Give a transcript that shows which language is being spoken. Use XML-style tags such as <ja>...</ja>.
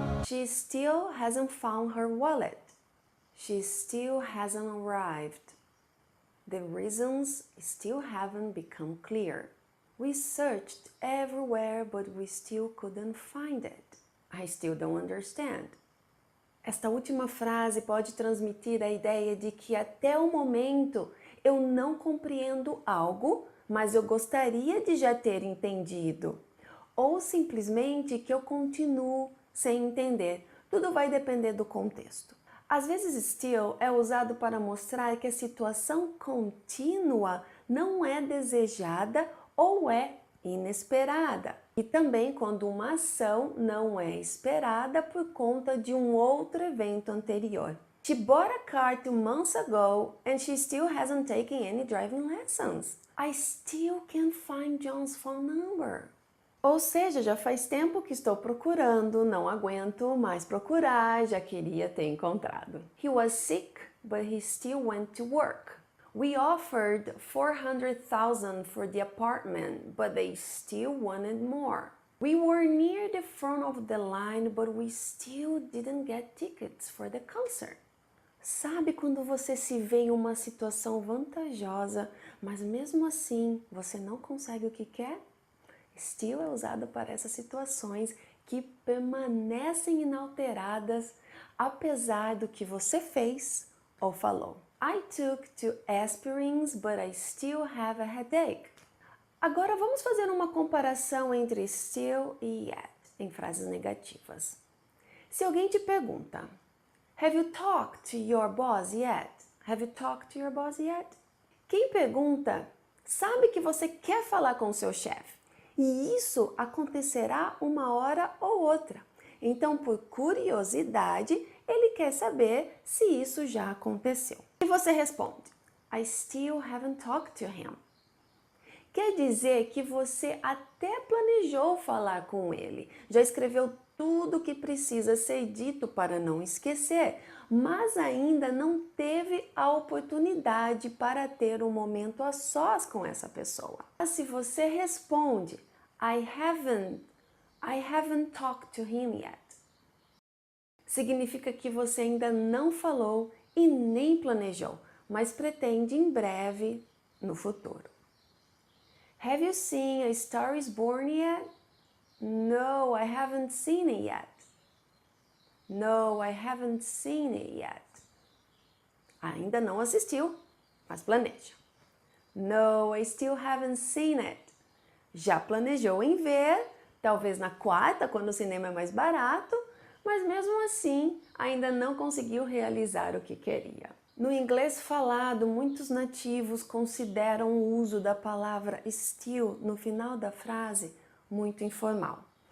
<en>She still hasn't found her wallet. She still hasn't arrived. The reasons still haven't become clear. We searched everywhere, but we still couldn't find it. I still don't understand.</en> <pt>Esta última frase pode transmitir a ideia de que até o momento eu não compreendo algo, mas eu gostaria de já ter entendido. Ou simplesmente que eu continuo sem entender. Tudo vai depender do contexto. Às vezes, still é usado para mostrar que a situação contínua não é desejada ou é inesperada. E também quando uma ação não é esperada por conta de um outro evento anterior.</pt> <en>She bought a car 2 months ago and she still hasn't taken any driving lessons. I still can't find John's phone number.</en> <pt>Ou seja, já faz tempo que estou procurando, não aguento mais procurar, já queria ter encontrado.</pt> <en>He was sick, but he still went to work. We offered $400,000 for the apartment, but they still wanted more. We were near the front of the line, but we still didn't get tickets for the concert.</en> <pt>Sabe quando você se vê em uma situação vantajosa, mas mesmo assim você não consegue o que quer? Still é usado para essas situações que permanecem inalteradas apesar do que você fez ou falou. I took 2 aspirins, but I still have a headache. Agora vamos fazer uma comparação entre still e yet em frases negativas. Se alguém te pergunta,</pt> <en>have you talked to your boss yet? Have you talked to your boss yet?</en> <pt>Quem pergunta sabe que você quer falar com o seu chefe. E isso acontecerá uma hora ou outra. Então, por curiosidade, ele quer saber se isso já aconteceu. E você responde,</pt> <en>I still haven't talked to him.</en> <pt>Quer dizer que você até planejou falar com ele, já escreveu tudo o que precisa ser dito para não esquecer, mas ainda não teve a oportunidade para ter um momento a sós com essa pessoa. Mas se você responde,</pt> <en>I haven't talked to him yet,</en> <pt>significa que você ainda não falou e nem planejou, mas pretende em breve no futuro.</pt> <en>Have you seen A Star is Born yet? No, I haven't seen it yet. No, I haven't seen it yet.</en> <pt>Ainda não assistiu, mas planeja.</pt> <en>No, I still haven't seen it.</en> <pt>Já planejou em ver, talvez na quarta, quando o cinema é mais barato, mas mesmo assim ainda não conseguiu realizar o que queria. No inglês falado, muitos nativos consideram o uso da palavra still no final da frase muito informal.</pt>